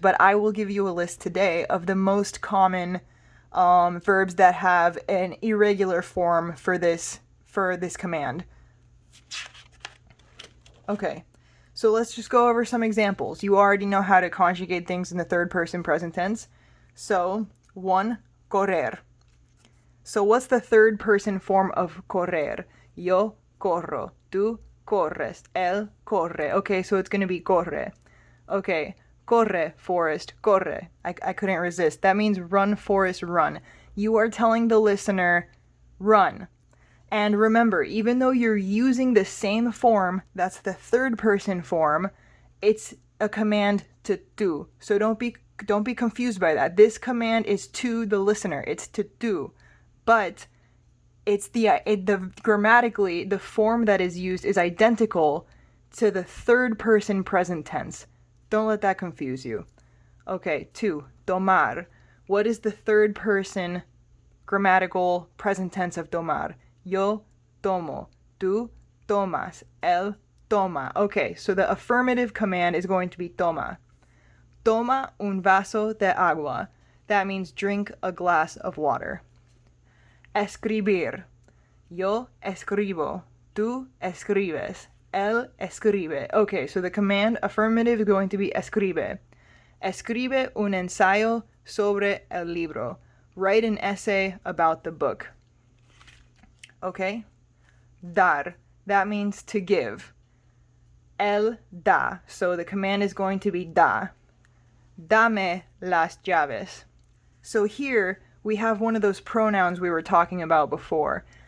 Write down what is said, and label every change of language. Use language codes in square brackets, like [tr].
[en] But I will give you a list today of the most common verbs that have an irregular form for this command. Okay, so let's just go over some examples. You already know how to conjugate things in the third person present tense. So 1, correr. So what's the third person form of correr? [es] Yo corro, tú corres, él corre. [en] Okay, so it's going to be corre. Okay, [es] corre, Forrest, corre. [en] I couldn't resist. That means run, Forrest, run. You are telling the listener, run. And remember, even though you're using the same form, that's the third person form, it's a command to do. So don't be confused by that. This command is to the listener. It's to do. But it's grammatically, the form that is used is identical to the third person present tense. Don't let that confuse you. Okay, 2, tomar. What is the third person grammatical present tense of tomar? [es] Yo tomo, tú tomas, él toma. [en] Okay, so the affirmative command is going to be toma. [es] Toma un vaso de agua. [en] That means drink a glass of water. [es] Escribir. Yo escribo, tú escribes, él escribe. [en] Okay, so the command affirmative is going to be escribe. [es] Escribe un ensayo sobre el libro. [en] Write an essay about the book. Okay? Dar. That means to give. [es] Él da. [en] So the command is going to be da. [es] Dame las llaves. [en] So here we have one of those pronouns we were talking about before.